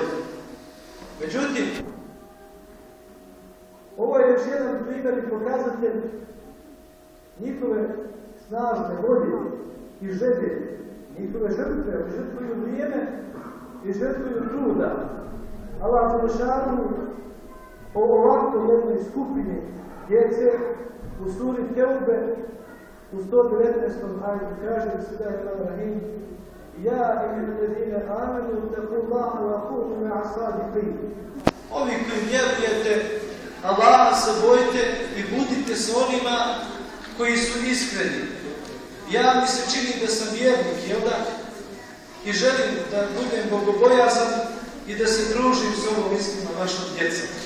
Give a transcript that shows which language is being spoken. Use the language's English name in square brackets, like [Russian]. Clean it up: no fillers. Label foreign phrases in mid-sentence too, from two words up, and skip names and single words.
[Bosnian] Međutim, ovo je još jedan primjer i pokazatelj njihove snažne volje i želje, njihove žrtve, žrtvuju vrijeme i žrtvuju truda. Allah dželešanu o ovakvo jednoj skupini djece u suri Teube u 119. ajetu kaže [Arabic] بسم الله الرحمن الرحيم يا أيها الذين آمنوا اتقوا الله وكونوا مع الصادقين. [Bosnian] Ovi koji vjerujete, Allaha se bojite i budite s onima koji su iskreni. Ja mi se čini da sam vjernik, jel da? I želim da budem bogobojazan i da se družim s ovom iskrenom vašom djecom.